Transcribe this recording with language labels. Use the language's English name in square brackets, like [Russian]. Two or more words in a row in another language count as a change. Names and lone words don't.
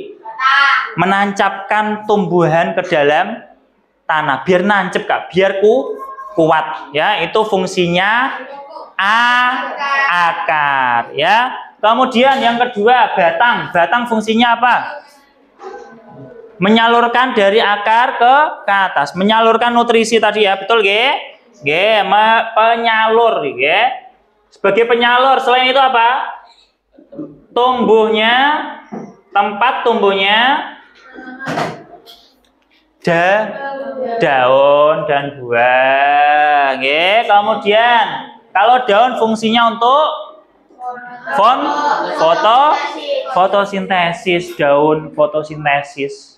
[Indonesian] Menancapkan tumbuhan ke dalam tanah biar nancep Kak, biar kuat ya. Itu fungsinya akar ya. Kemudian yang kedua batang fungsinya apa? Menyalurkan dari akar ke atas, menyalurkan nutrisi tadi ya, betul nggih? Nggih, penyalur nggih. Sebagai penyalur, selain itu apa? Tempat tumbuhnya daun dan buah. Oke. Kemudian kalau daun fungsinya untuk fotosintesis, daun fotosintesis.